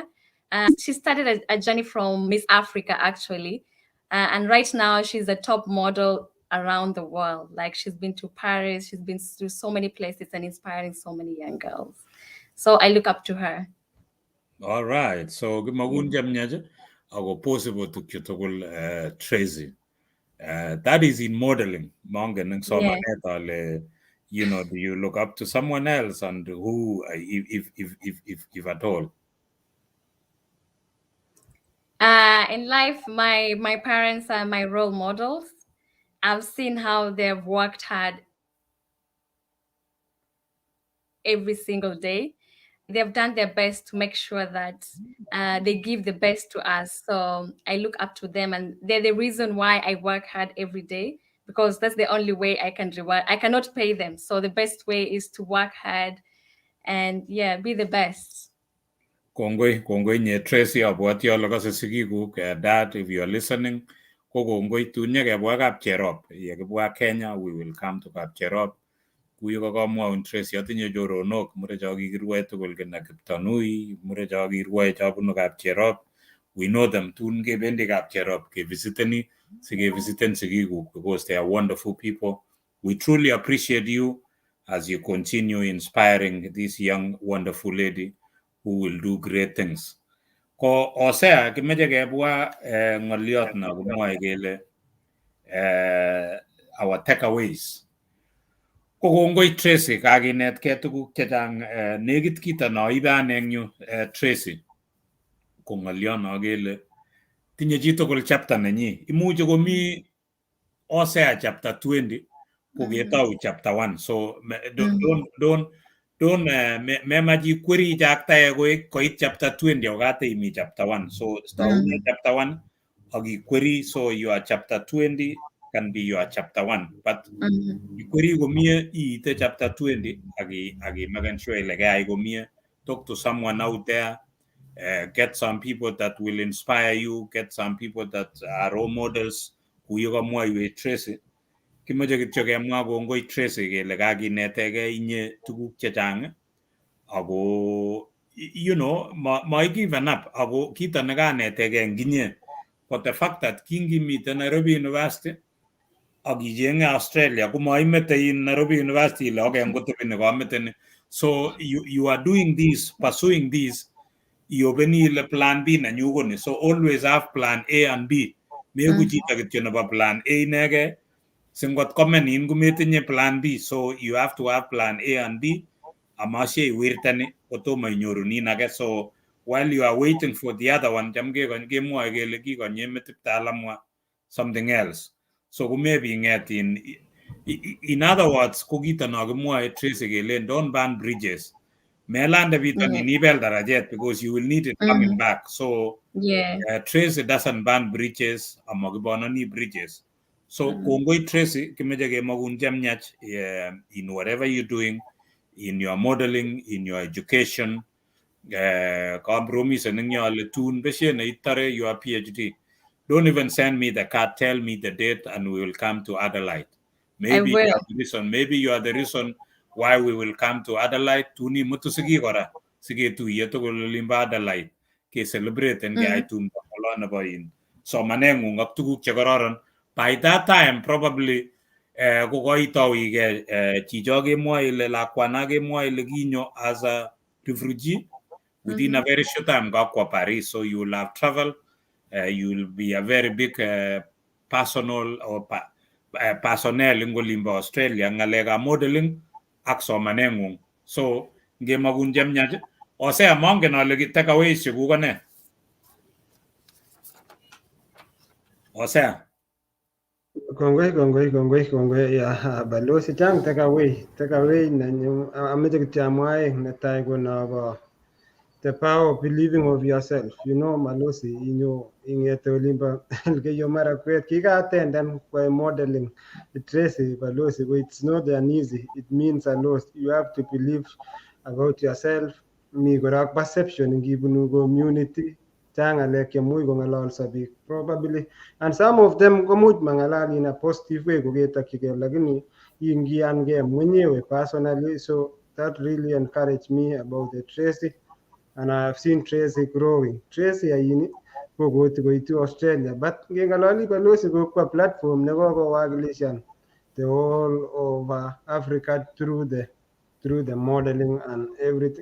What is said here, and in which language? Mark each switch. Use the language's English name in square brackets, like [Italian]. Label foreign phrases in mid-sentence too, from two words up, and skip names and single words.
[English] She started a journey from Miss Africa, actually. And right now, she's a top model around the world. Like, she's been to Paris, she's been to so many places and inspiring so many young girls. So I look up to her. [Kalenjin] All right. So magun jam nyaje ako possible to kitogol Tracy. [English] That is in modeling. [Kalenjin] Mongan somanet ale, [English] you know, do you look up to someone else, and who, if at all? In life, my parents are my role models. I've seen how they've worked hard every single day. They've done their best to make sure that they give the best to us. So I look up to them, and they're the reason why I work hard every day, because that's the only way I can reward. I cannot pay them. So the best way is to work hard and be the best. [Kalenjin] Kongoi nye Tracy abwati ale kase sigikuk dad, [English] if you are listening, [Kalenjin] ko kongoi tunye kebwa Kapcherop. Yekibwa Kenya, [English] we will come to Kapcherop. [Kalenjin] Kuyo kakamwaun Tracy atinye choronok murecho kikirwae tugul kina Kiptanui, murecho kirwae chobunu Kapcherop. [English] We know them. [Kalenjin] Tun kebendi Kapcherop kevisiteni sikevisiten sigikuk, [English] because they are wonderful people. We truly appreciate you as you continue inspiring this young wonderful lady who will do great things. [Kalenjin] Ko osea kimeche kebwa ngoliot na kumwae kele [English] our takeaways. [Kalenjin] Ko kongoi Tracy, kakinetkei tuguk chechang. Nekit kita naibe ane eng yu Tracy ko ngoliot no kele tinye chitugul chapter nenyi. Imuche komi osea chapter 20 ko ketou chapter 1. [English] So don't [Kalenjin] memachi kweri chaktae koit chapter 20 okate imi chapter 1. [English] So start chapter 1 akikweri, so your chapter 20 can be your chapter 1. [Kalenjin] But ikweri komie iite chapter 20 aki [English] making sure like I [Kalenjin] komie. [English] Talk to someone out there. Get some people that will inspire you. Get some people that are role models. [Kalenjin] Kuyo kamwa iwe Tracy. Kimeche kityo kemwa kongoi Tracy kele kakinetegei inye tuguk chechang ako [English] you know [Kalenjin] ma [English] given up [Kalenjin] ako kita nekanetegei eng inye, [English] but the fact that [Kalenjin] kingimite Nairobi University akichenge Australia kumaimete in Nairobi University ile okay ngotebeni kameten. [English] So you are doing this, pursuing this, [Kalenjin] iopeni ile [English] plan B [Kalenjin] nenyu koni. [English] So always have plan A and B. [Kalenjin] Meku chito kityo nebo plan A inege. Singot komenin kumetinye plan B, [English] so you have to have plan A and B. [Kalenjin] Amashe iwirtani kotomo inyorunin age. [English] So while you are waiting for the other one, [Kalenjin] jamge kemwoe kele kikonye metit talamwa [English] something else. So [Kalenjin] kumebi nget [English] in other words, [Kalenjin] ko kito no kimwoe Tracy kele [English] don't burn bridges. [Kalenjin] Melande bitoni nibel darajet, [English] because you will need it coming back. So Tracy doesn't burn bridges, amagibonani bridges. So kongoi Tracy, [Kalenjin] kimeche kemakun chemyach [English] in whatever you're doing, in your modeling, in your education. [Kalenjin] Compromise ning ale tun beshe na itare [English] your PhD. Don't even send me the card, tell me the date, and we will come to Adelaide. Maybe you are the reason. Maybe you are the reason why we will come to Adelaide. [Kalenjin] Tuni mutu sige kora, sige tu yeto ko limba Adelaide. ke celebrate ke ai tumdo olo nebo in somanengung ak tuguk che kororon. [English] By that time probably [Kalenjin] ko koitau ige chicho kemwoe ile lakwana kemwoe ile kinyo [English] as a refugee within a very short time kakwa Paris, so you will have traveled, you will be a very big personal or personnel in Golimba Australia ngalega modeling [Kalenjin] ak somanengung. So ngemagun jamnyaj ose amongen ale [English] take away [Kalenjin] shikuko ne ose kongoi ya balozi chang [English] take away [Kalenjin] na ameche kityo amwae netai ko nobo [English] the power of believing of yourself. You know, Malosi, [Kalenjin] ingete olimba yo mara kwet kika attend kwa modeling Tracy Malosi, [English] it's not an easy. It means a lot. You have to believe about yourself. [Kalenjin] Mi korak perception ngibunu community chang alek muy kongalal sabik probably, [English] and some of them [Kalenjin] komuch mangalal [English] in a positive way [Kalenjin] koketakike lakini ingiange mwenyewe personally. [English] So that really encouraged me about the Tracy. And I've seen Tracy growing. Tracy ayini go to Australia, but [Kalenjin] ngengalali balosi [English] go kwa platform negogowakilishan the whole of Africa through the modeling and everything.